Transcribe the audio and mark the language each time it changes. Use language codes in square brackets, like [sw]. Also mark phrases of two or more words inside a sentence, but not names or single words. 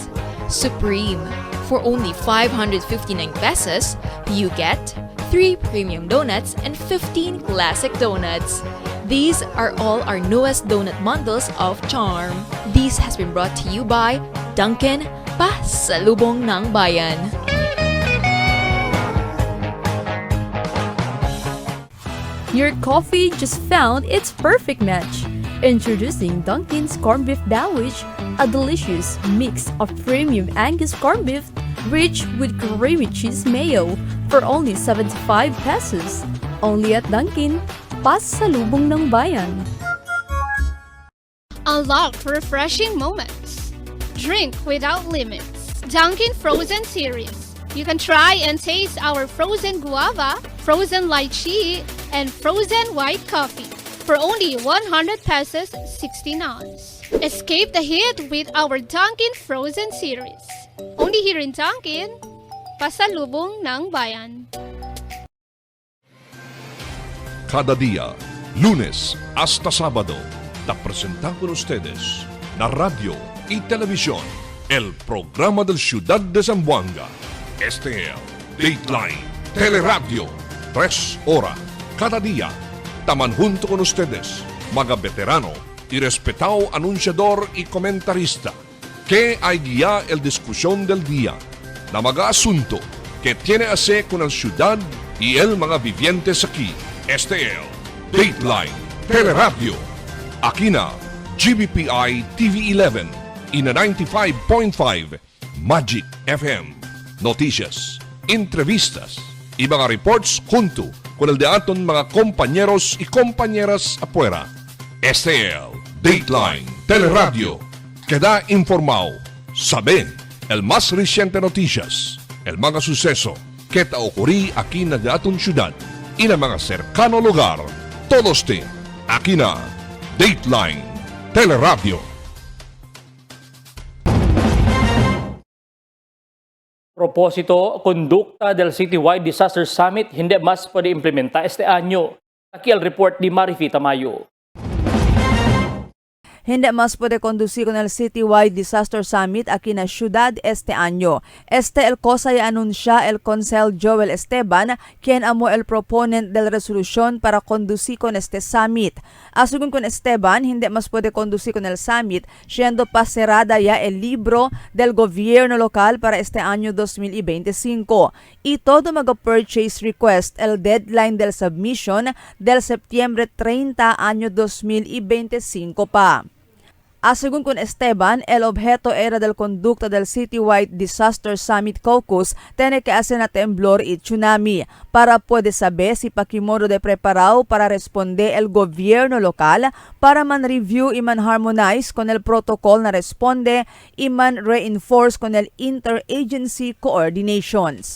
[en] Supreme. For only 559 pesos, you get 3 premium donuts and 15 classic donuts. These are all our newest donut bundles of Charm. This has been brought to you by Dunkin', [tl] pasalubong ng bayan. [en] Your coffee just found its perfect match. Introducing Dunkin's Corned Beef Sandwich, a delicious mix of premium Angus corned beef rich with creamy cheese mayo for only 75 pesos. Only at Dunkin', [tl] pasalubong ng bayan. [en] Unlock refreshing moments. Drink without limits. Dunkin' Frozen Series. You can try and taste our frozen guava, frozen lychee, and frozen white coffee for only 100 pesos 16 ounce. Escape the heat with our Dunkin' Frozen Series. Only here in Dunkin', pasalubong ng bayan. [cbk] Cada día, lunes hasta sábado, te presentan con ustedes la radio y televisión, el programa del Ciudad de Zamboanga. Este es Dateline Teleradio, 3 horas cada día. Taman junto con ustedes, mga veterano y respetado anunciador y comentarista, que hay guía el discusión del día, na mga asunto que tiene a hacer con el ciudad y el mga vivientes aquí. Este es Dateline Teleradio. Aquí na GBPI TV11 y na 95.5 Magic FM. Noticias, entrevistas y mga reports junto con el de aton mga compañeros y compañeras afuera. Este es Dateline Teleradio, que da informado, sabe, el más reciente noticias, el mga suceso que ta ocurrí aquí na de aton ciudad y na mga cercano lugar. Todos aquí na Dateline Teleradio. Proposito, kondukta del Citywide Disaster Summit hindi mas pwede implementa este anyo. Aquí el report di Marifita Mayo. Hindi mas puede conducir con el Citywide Disaster Summit aquí na ciudad este año. Este el cosa y anuncia el Consel Joel Esteban, quien amo el proponent del resolución para conducir con este summit. Asugun con Esteban, hindi mas puede conducir con el summit, siendo pa cerrada ya el libro del gobierno local para este año 2025. Y todo mag- [en] purchase request, [cbk] el deadline del submission del Septiembre 30 año 2025 pa. Según con Esteban, el objeto era del conducta del Citywide Disaster Summit Caucus tiene que hacer na temblor y tsunami para puede saber si pakimodo de preparado para responder el gobierno local para man review y man harmonize con el protocol na responde y man reinforce con el [en] interagency coordinations.